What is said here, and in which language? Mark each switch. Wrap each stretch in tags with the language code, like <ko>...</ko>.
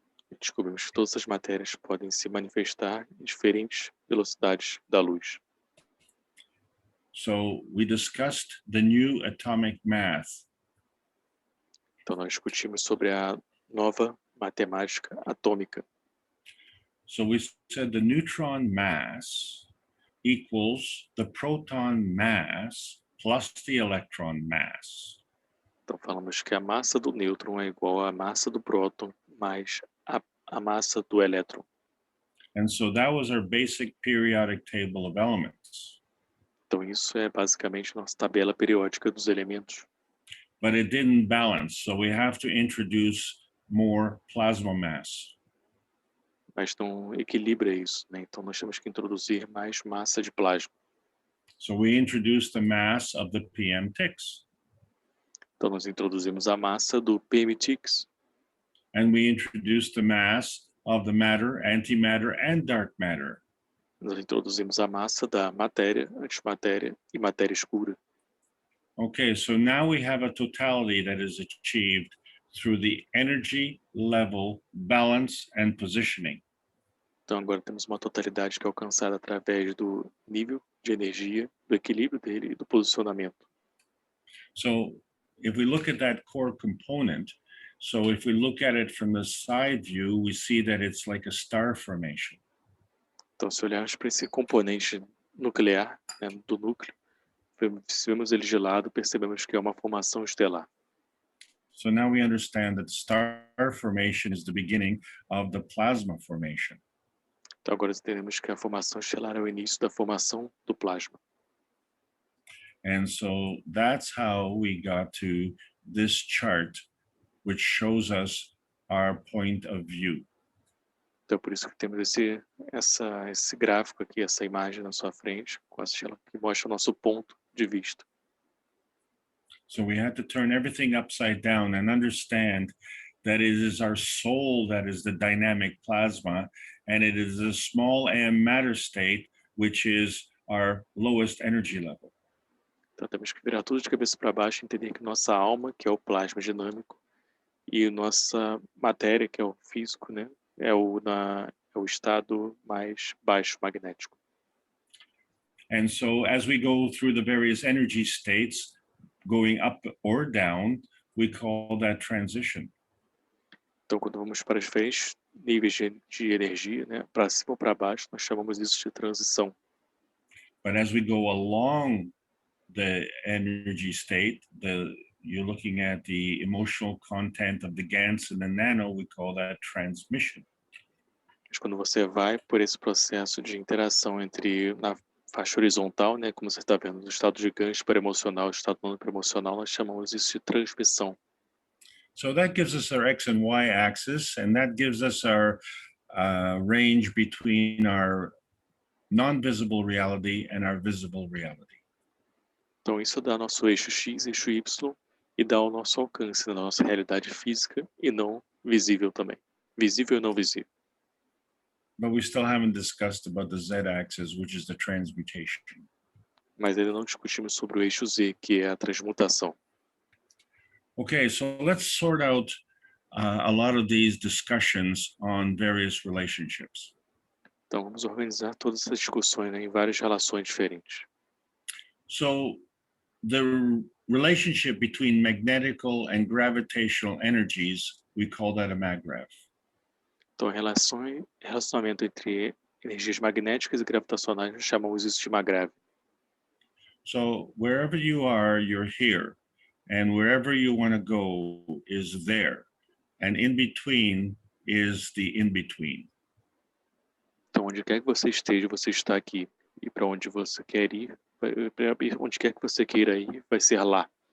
<pt>E descobrimos que todas as matérias podem se manifestar em diferentes velocidades da luz.</pt> <en>So we discussed the new atomic math.</en> <pt>Então, nós discutimos sobre a nova matemática atômica.</pt> <en>So we said the neutron mass equals the proton mass plus the electron mass.</en> <pt>Então, falamos que a massa do nêutron é igual à massa do próton mais a massa do elétron.</pt> <en>And so that was our basic periodic table of elements.</en> <pt>Então, isso é basicamente nossa tabela periódica dos elementos.</pt> <en>But it didn't balance, so we have to introduce more plasma mass.</en> <pt>Mas não equilibra isso, né? Então, nós temos que introduzir mais massa de plasma.</pt> <en>So we introduced the mass of the PM ticks.</en> <pt>Então, nós introduzimos a massa do PMTix.</pt> <en>And we introduced the mass of the matter, antimatter, and dark matter.</en> <pt>Nós introduzimos a massa da matéria, antimatéria e matéria escura.</pt> <en>Okay, so now we have a totality that is achieved through the energy, level, balance, and positioning.</en> <pt>Então, agora temos uma totalidade que é alcançada através do nível de energia, do equilíbrio dele e do posicionamento.</pt> <en>So if we look at that core component, so if we look at it from the side view, we see that it's like a star formation.</en> <pt>Então, se olharmos para esse componente nuclear, né, do núcleo, se vemos ele de lado, percebemos que é uma formação estelar.</pt> <en>So now we understand that star formation is the beginning of the plasma formation.</en> <pt>Então, agora entendemos que a formação estelar é o início da formação do plasma.</pt> <en>And so that's how we got to this chart, which shows us our point of view.</en> <pt>Então, por isso que temos esse gráfico aqui, essa imagem na sua frente, com a estrela que mostra o nosso ponto de vista.</pt> <en>So we had to turn everything upside down and understand that it is our soul that is the dynamic plasma, and it is a small m matter state, which is our lowest energy level.</en> <pt>Então, temos que virar tudo de cabeça para baixo e entender que nossa alma, que é o plasma dinâmico, e nossa matéria, que é o físico, né, é o estado mais baixo magnético.</pt> <en>And so as we go through the various energy states, going up or down, we call that transition.</en> <pt>Então, quando vamos para os diferentes níveis de energia, né, para cima ou para baixo, nós chamamos isso de transição.</pt> <en>But as we go along the energy state, you're looking at the emotional content of the GANs and the nano, we call that transmission.</en> <pt>Mas quando você vai por esse processo de interação entre na faixa horizontal, né, como você está vendo, do estado de gancho para emocional, estado não emocional, nós chamamos isso de transmissão.</pt> <en>So that gives us our X and Y axis, and that gives us our range between our non-visible reality and our visible reality.</en> <pt>Então isso dá nosso eixo X, eixo Y, e dá o nosso alcance na nossa realidade física e não visível também. Visível e não visível.</pt> <en>But we still haven't discussed about the Z-axis, which is the transmutation.</en> <pt>Mas ainda não discutimos sobre o eixo Z, que é a transmutação.</pt> <en>Okay, so let's sort out a lot of these discussions on various relationships.</en> <pt>Então vamos organizar todas essas discussões, né, em várias relações diferentes.</pt> <en>So the relationship between magnetical and gravitational energies, we call that a maggrav.</en> <pt>Então relacionamento entre energias magnéticas e gravitacionais, nós chamamos isso de maggrav.</pt> <en>So wherever you are, you're here. And wherever you want to go is there. And in between is the in-between.</en> <pt>Então onde quer que você esteja, você está aqui. E para onde você quer ir, onde quer que você queira ir, vai ser lá.</pt>